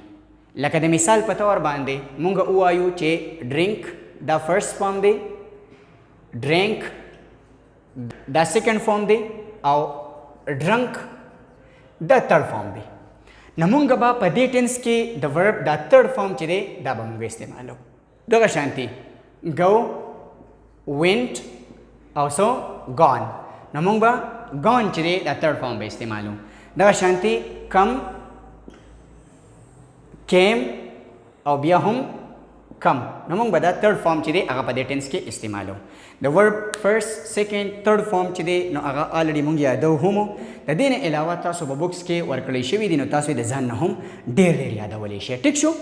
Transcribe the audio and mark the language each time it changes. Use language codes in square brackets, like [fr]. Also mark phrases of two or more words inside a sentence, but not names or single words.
[ps] لکه د مثال په طور باندې مونږ ووایو چې ډرینک دا [en] first form [ps] دی، ډرینک دا [en] second form [ps] دی، او ډرنک دا [en] third form [ps] دی. نو مونږ به په دې ټینس کې د ورب دا [en] third form [ps] چې دی دا به مونږ استعمالو. دغه شانتي [en] go، went [ps] او سو gone. نو مونږ به gone چې دی دا [en] third form [ps] به استعمالو. دغه شانتي [en] come، came [ps] او بیا هم come. نو مونږ به دا [en] third form [ps] چې دی هغه په دې ټینس کې استعمالو. د ورب [en] first, second, third form [ps] چې دی نو هغه آلریډي مونږ یادو همو. د دې نه علاوه تاسو په بکس کې ورکړی شوي دي، نو تاسو یې د ځان نه هم ډېر ډېر یادولی شئ. ټیک شو؟